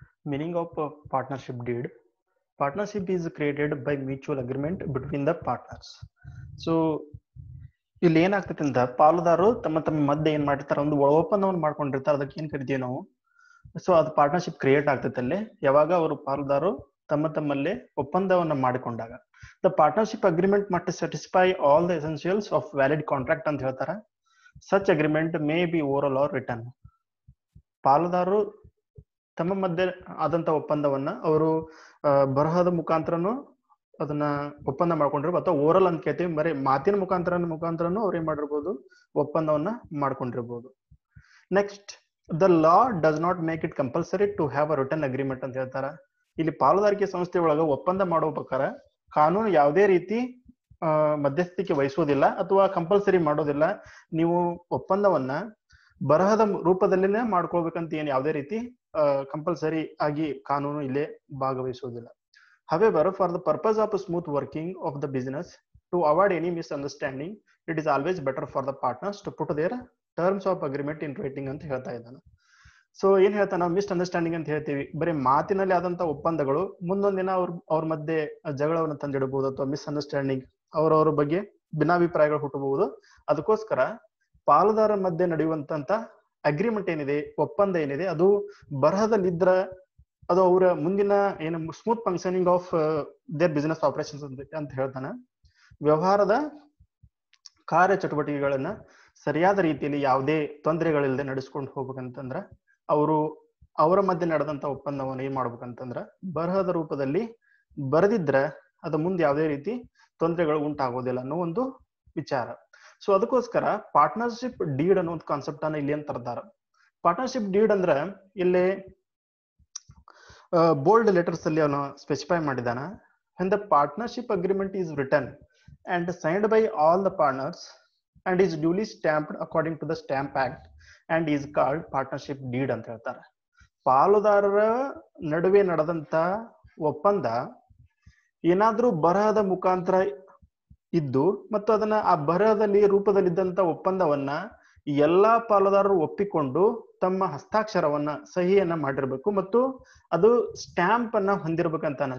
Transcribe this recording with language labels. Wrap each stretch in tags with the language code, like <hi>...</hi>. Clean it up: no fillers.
<en>Meaning of partnership deed. Partnership is created by mutual agreement between the partners.</en> <kn>So ಇಲ್ಲಿ ಏನಾಗ್ತೈತಿ ಅಂತ ಪಾಲುದಾರರು ತಮ್ಮ ತಮ್ಮ ಮಧ್ಯೆ ಏನ್ ಮಾಡಿರ್ತಾರೆ, ಒಂದು ಒಪ್ಪಂದವನ್ನು ಮಾಡ್ಕೊಂಡಿರ್ತಾರೆ. ಅದಕ್ಕೆ ಏನ್ ಕರಿತೀವಿ ನಾವು? ಸೊ ಅದು ಪಾರ್ಟ್ನರ್ಶಿಪ್ ಕ್ರಿಯೇಟ್ ಆಗ್ತೈತೆ ಅಲ್ಲಿ ಯಾವಾಗ ಅವರು ಪಾಲುದಾರರು ತಮ್ಮ ತಮ್ಮಲ್ಲಿ ಒಪ್ಪಂದವನ್ನ ಮಾಡಿಕೊಂಡಾಗ.</kn> <en>the partnership agreement must satisfy all the essentials of valid contract</en> <kn>ಅಂತ ಹೇಳ್ತಾರೆ.</kn> <en>Such agreement may be oral or written.</en> <kn>ಪಾಲುದಾರರು ತಮ್ಮ ಮಧ್ಯೆ ಆದಂತ ಒಪ್ಪಂದವನ್ನ ಅವರು ಬರಹದ ಮುಖಾಂತರನು ಅದನ್ನ ಒಪ್ಪಂದ ಮಾಡ್ಕೊಂಡಿರ್ಬೋದು, ಅಥವಾ ಓರಲ್ ಅಂತ ಕೇಳ್ತೀವಿ, ಬರೀ ಮಾತಿನ ಮುಖಾಂತರನು ಅವ್ರು ಏನ್ ಮಾಡಿರ್ಬೋದು, ಒಪ್ಪಂದವನ್ನ ಮಾಡ್ಕೊಂಡಿರ್ಬೋದು.</kn> <en>next, the law does not make it compulsory to have a written agreement</en> <kn>ಅಂತ ಹೇಳ್ತಾರ. ಇಲ್ಲಿ ಪಾಲುದಾರಿಕೆ ಸಂಸ್ಥೆ ಒಳಗ ಒಪ್ಪಂದ ಮಾಡಬೇಕಾರೆ ಕಾನೂನು ಯಾವುದೇ ರೀತಿ ಮಧ್ಯಸ್ಥಿಕೆ ವಹಿಸೋದಿಲ್ಲ ಅಥವಾ ಕಂಪಲ್ಸರಿ ಮಾಡೋದಿಲ್ಲ. ನೀವು ಒಪ್ಪಂದವನ್ನ ಬರಹದ ರೂಪದಲ್ಲಿನೇ ಮಾಡ್ಕೊಳ್ಬೇಕಂತ ಏನ್ ಯಾವುದೇ ರೀತಿ ಕಂಪಲ್ಸರಿ ಆಗಿ ಕಾನೂನು ಇಲ್ಲೇ ಭಾಗವಹಿಸುವುದಿಲ್ಲ.</kn> <en>However, for the purpose of a smooth working of the business, to avoid any misunderstanding, it is always better for the partners to put their terms of agreement in writing</en> <kn>ಅಂತ ಹೇಳ್ತಾ ಇದ್ದಾನೆ. So ಏನ್ ಹೇಳ್ತಾನೆ, ನಾವು misunderstanding ಅಂತ ಹೇಳ್ತೀವಿ. ಬರೀ ಮಾತಿನಲ್ಲಿ ಆದಂತ ಒಪ್ಪಂದಗಳು ಮುಂದೊಂದಿನ ಅವ್ರ ಮಧ್ಯೆ ಜಗಳವನ್ನು ತಂದಿಡಬಹುದು, ಅಥವಾ ಮಿಸ್ಅಂಡರ್ಸ್ಟ್ಯಾಂಡಿಂಗ್ ಅವರವರ ಬಗ್ಗೆ ಭಿನ್ನಾಭಿಪ್ರಾಯಗಳು ಹುಟ್ಟಬಹುದು. ಅದಕ್ಕೋಸ್ಕರ ಪಾಲುದಾರ ಮಧ್ಯೆ ನಡೆಯುವಂತ ಅಗ್ರಿಮೆಂಟ್ ಏನಿದೆ, ಒಪ್ಪಂದ ಏನಿದೆ, ಅದು ಬರಹದಲ್ಲಿದ್ರ ಅದು ಅವರ ಮುಂದಿನ ಏನು</kn> <en>smooth functioning of their business operations</en> <kn>ಅಂತ ಹೇಳ್ತಾನೆ. ವ್ಯವಹಾರದ ಕಾರ್ಯ ಚಟುವಟಿಕೆಗಳನ್ನ ಸರಿಯಾದ ರೀತಿಯಲ್ಲಿ ಯಾವುದೇ ತೊಂದರೆಗಳಿಲ್ಲದೆ ನಡೆಸ್ಕೊಂಡು ಹೋಗ್ಬೇಕಂತಂದ್ರ ಅವರ ಮಧ್ಯೆ ನಡೆದಂತ ಒಪ್ಪಂದವನ್ನು ಏನ್ ಮಾಡ್ಬೇಕಂತಂದ್ರ ಬರಹದ ರೂಪದಲ್ಲಿ ಬರೆದಿದ್ರ ಅದು ಮುಂದೆ ಯಾವುದೇ ರೀತಿ ತೊಂದರೆಗಳು ಉಂಟಾಗೋದಿಲ್ಲ ಅನ್ನೋ ಒಂದು ವಿಚಾರ. ಸೊ ಅದಕ್ಕೋಸ್ಕರ ಪಾರ್ಟ್ನರ್ಶಿಪ್ ಡೀಡ್ ಅನ್ನೋ ಒಂದು ಕಾನ್ಸೆಪ್ಟ್ ಅನ್ನ ಇಲ್ಲಿ ಅಂತ ತರ್ತಾರ. ಪಾರ್ಟ್ನರ್ಶಿಪ್ ಡೀಡ್ ಅಂದ್ರೆ ಇಲ್ಲಿ ಬೋಲ್ಡ್ ಲೆಟರ್ಸ್ ಅಲ್ಲಿ ಅವನು specify ಮಾಡಿದಾನ.</kn> <en>when the partnership agreement is written and signed by all the partners and is duly stamped according to the stamp act and is called partnership deed</en> <kn>ಅಂತ ಹೇಳ್ತಾರೆ. ಪಾಲುದಾರರ ನಡುವೆ ನಡೆದಂತ ಒಪ್ಪಂದ ಏನಾದ್ರೂ ಬರಹದ ಮುಖಾಂತರ ಇದ್ದು ಮತ್ತು ಅದನ್ನ ಆ ಬರಹದಲ್ಲಿ ರೂಪದಲ್ಲಿದ್ದಂತ ಒಪ್ಪಂದವನ್ನ ಎಲ್ಲಾ ಪಾಲುದಾರರು ಒಪ್ಪಿಕೊಂಡು ತಮ್ಮ ಹಸ್ತಾಕ್ಷರವನ್ನ ಸಹಿಯನ್ನ ಮಾಡಿರ್ಬೇಕು ಮತ್ತು ಅದು ಸ್ಟ್ಯಾಂಪ್ ಅನ್ನ ಹೊಂದಿರ್ಬೇಕಂತ.</kn>